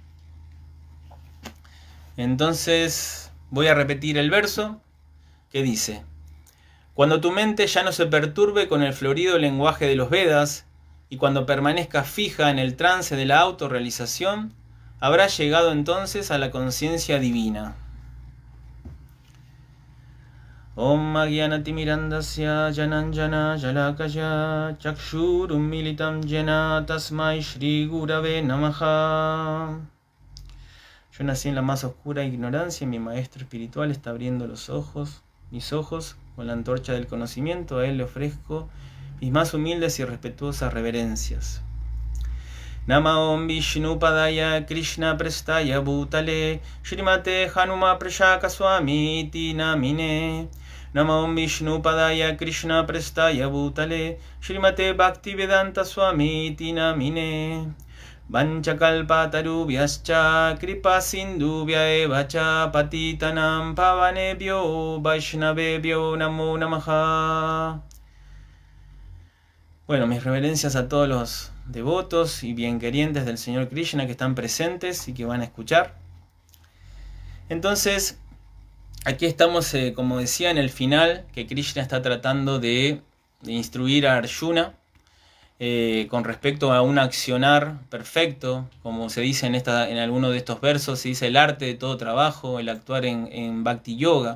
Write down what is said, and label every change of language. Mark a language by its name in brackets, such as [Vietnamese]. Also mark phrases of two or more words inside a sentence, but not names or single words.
[Spanish] Entonces, voy a repetir el verso que dice: cuando tu mente ya no se perturbe con el florido lenguaje de los Vedas y cuando permanezca fija en el trance de la autorrealización, habrás llegado entonces a la conciencia divina. [Sanskrit] ॐ अज्ञानतिमिरान्धस्य ज्ञानाञ्जन शलाकया चक्षुरुन्मीलितं येन तस्मै श्री गुरवे नमः. [Spanish] Yo nací en la más oscura ignorancia y mi maestro espiritual está abriendo mis ojos, con la antorcha del conocimiento. A él le ofrezco mis más humildes y respetuosas reverencias. [Sanskrit] नम ॐ विष्णु पादाय कृष्ण प्रेष्ठाय भूतले श्रीमते हनुम प्रशक स्वामी इति नामिने. नम ॐ विष्णु पादाय कृष्ण प्रेष्ठाय भूतले श्रीमते भक्तिवेदान्त स्वामी इति नामिने. वाञ्छाकल्पतरुभ्यश्च कृपा सिन्धुभ्य एव च पतितानां पावनेभ्यो वैष्णवेभ्यो नमो नमः. [Spanish] Bueno, mis reverencias a todos los devotos y bienquerientes del Señor Krishna que están presentes y que van a escuchar. Entonces, aquí estamos, como decía, en el final, que Krishna está tratando de instruir a Arjuna con respecto a un accionar perfecto, como se dice en alguno de estos versos, se dice el arte de todo trabajo, el actuar en Bhakti Yoga.